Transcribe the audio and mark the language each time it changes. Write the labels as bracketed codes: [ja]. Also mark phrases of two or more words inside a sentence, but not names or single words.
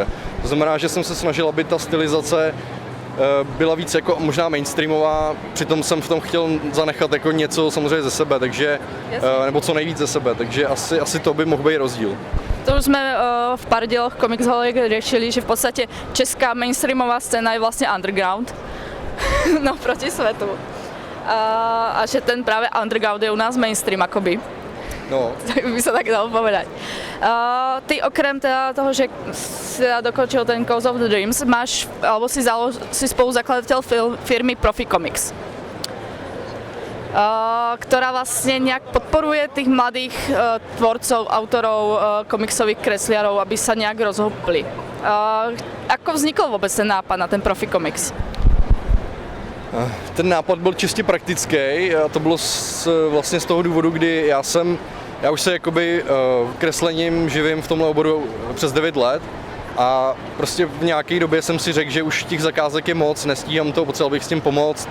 [cs] To znamená, že jsem se snažil, aby ta stylizace byla víc jako možná mainstreamová, přitom jsem v tom chtěl zanechat jako něco samozřejmě ze sebe, takže, nebo co nejvíc ze sebe, takže asi to by mohl být rozdíl. To už jsme v pár dieloch Comics Holic řešili, že v podstatě česká mainstreamová scéna je vlastně underground, no proti svetu. A že ten právě underground je u nás mainstream akoby. No. [sk] Tak by sa tak dalo povedať. Ty okrem teda toho, že si dokončil ten Cause of the Dreams, máš, alebo si spoluzakladateľ firmy Profi Comics, ktorá vlastne nejak podporuje tých mladých tvorcov, autorov, komiksových kresliarov, aby sa nejak rozhúpli. Ako vznikol vôbec ten nápad na ten Profi Comics? [cs] Ten nápad byl čistě praktický a to bylo vlastně z toho důvodu, kdy já už se jakoby kreslením živím v tomhle oboru přes 9 let a prostě v nějaké době jsem si řekl, že už těch zakázek je moc, nestíhám to, potřeboval bych s tím pomoct.